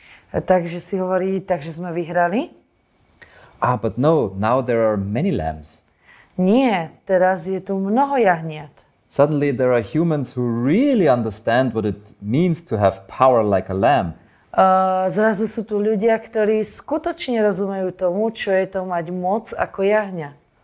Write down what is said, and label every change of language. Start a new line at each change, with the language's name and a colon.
Slovak: Takže si hovorí, takže sme vyhrali.
English: But no, now there are many lambs.
Slovak: Nie, teraz je tu mnoho jahniat.
English: Suddenly there are humans who really understand what it means to have power like a lamb.
Slovak: Zrazu sú tu ľudia, ktorí skutočne rozumejú tomu, čo je to mať moc ako jahňa.